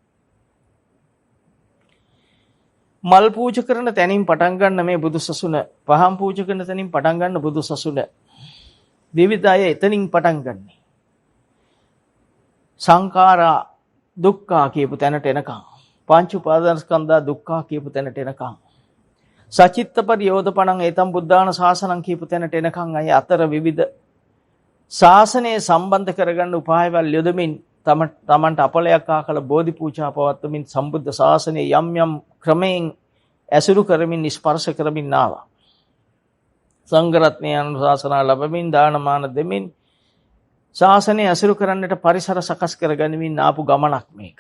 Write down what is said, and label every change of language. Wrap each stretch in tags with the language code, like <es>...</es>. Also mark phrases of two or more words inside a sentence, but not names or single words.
<si>මල් පූජා කරන තැනින් පටන් ගන්න මේ බුදු සසුන, පහන් පූජා කරන තැනින් පටන් ගන්න බුදු සසුන. විවිධ අය එතනින් පටන් ගන්නේ.</si> <pi>සංඛාරා දුක්ඛා</pi> <si>කියපු තැනට එනකම්,</si> <pi>පංච උපාදානස්කන්ධා දුක්ඛා</pi> <si>කියපු තැනට එනකම්,</si> <pi>සචිත්ත පරියෝධපණං ඒතම් බුද්ධාන ශාසනං</pi> <si>කියපු තැනට එනකම් අය අතර විවිධ ශාසනය සම්බන්ධ කරගන්න උපායවල් යොදමින් තමන්ට අපලයක් ආකල බෝධි පූජා පවත්වමින් සම්බුද්ධ ශාසනය යම් යම් ක්‍රමයෙන් ඇසුරු කරමින් ස්පර්ශ කරමින් ආවා. සංඝ රත්නයේ අනුශාසනා ලැබමින් දානමාන දෙමින් ශාසනය ඇසුරු කරන්නට පරිසර සකස් කරගනිමින් ආපු ගමනක් මේක.</si>